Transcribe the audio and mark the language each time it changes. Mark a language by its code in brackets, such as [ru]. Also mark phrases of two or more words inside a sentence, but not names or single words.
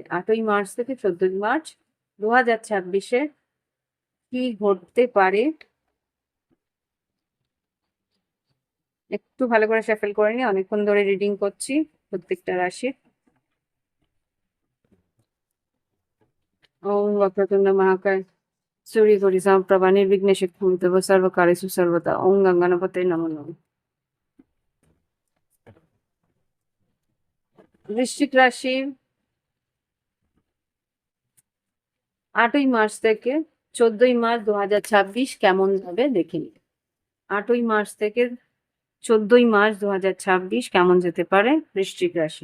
[bn] 8ই মার্চ থেকে 14ই মার্চ 2026-এ কি ঘটতে পারে একটু ভালো করে শাফেল করে নি, অনেকক্ষণ ধরে রিডিং করছি প্রত্যেকটা রাশি। [sa] ওম বক্রতুণ্ড মহাকায় सूर्यकोटि समप्रभा निर्विघ्नेषु कुरुते सर्वकार्येषु सर्वदा। ओम गंगानापते नमो नमः। [bn] বৃশ্চিক রাশি 8ই মার্চ থেকে 14ই মার্চ 2026 কেমন যাবে দেখে নিই। 8ই মার্চ থেকে 14ই মার্চ 2026 কেমন যেতে পারে বৃশ্চিক রাশি।